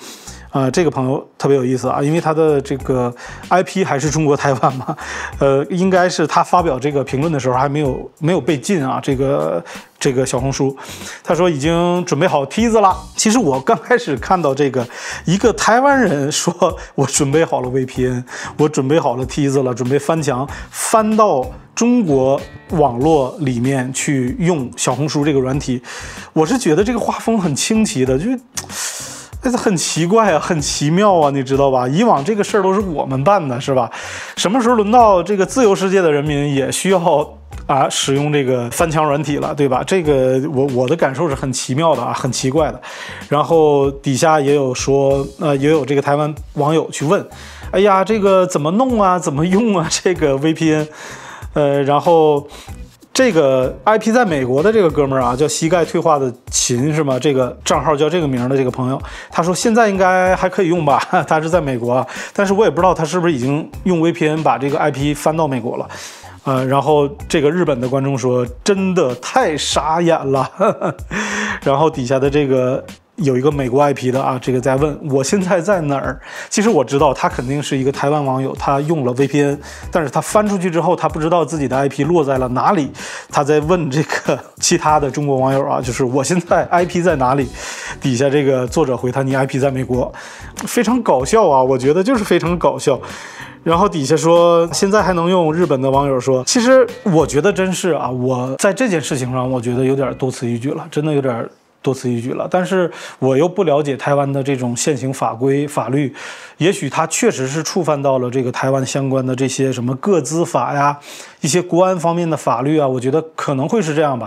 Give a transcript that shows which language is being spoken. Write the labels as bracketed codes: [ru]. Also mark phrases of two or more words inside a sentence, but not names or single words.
[zh] 這個朋友特別有意思因為他的這個 IP 還是中國台灣嘛，應該是他發表這個評論的時候還沒有被禁這個小紅書，他說已經準備好梯子了。其實我剛開始看到這個一個台灣人說我準備好了 VPN， 我準備好了梯子了，準備翻牆翻到中國網絡裡面去用小紅書這個軟體，我是覺得這個畫風很清奇的，就很奇怪很奇妙你知道吧？以往這個事兒都是我們辦的，是吧？什麼時候輪到這個自由世界的人民也需要使用這個翻牆軟體了，對吧？這個我的感受是很奇妙的很奇怪的。然後底下也有說，也有這個台灣網友去問，哎呀，這個怎麼弄怎麼用這個 VPN？然後這個 IP 在美國的這個哥們兒叫膝蓋退化的秦是嗎？這個賬號叫這個名的這個朋友，他說現在應該還可以用吧？他是在美國但是我也不知道他是不是已經用 VPN 把這個 IP 翻到美國了。然後這個日本的觀眾說真的太傻眼了，然後底下的這個有一個美國 IP 的這個在問我現在在哪兒？其實我知道他肯定是一個台灣網友，他用了 VPN， 但是他翻出去之後他不知道自己的 IP 落在了哪裡，他在問這個其他的中國網友就是我現在 IP 在哪裡？底下這個作者回他你 IP 在美國，非常搞笑我覺得就是非常搞笑。然後底下說現在還能用，日本的網友說其實我覺得真是我在這件事情上我覺得有點多此一舉了，真的有點多此一舉了。但是我又不了解台灣的這種現行法規法律，也許它確實是觸犯到了這個台灣相關的這些什麼個資法呀，一些國安方面的法律我覺得可能會是這樣吧。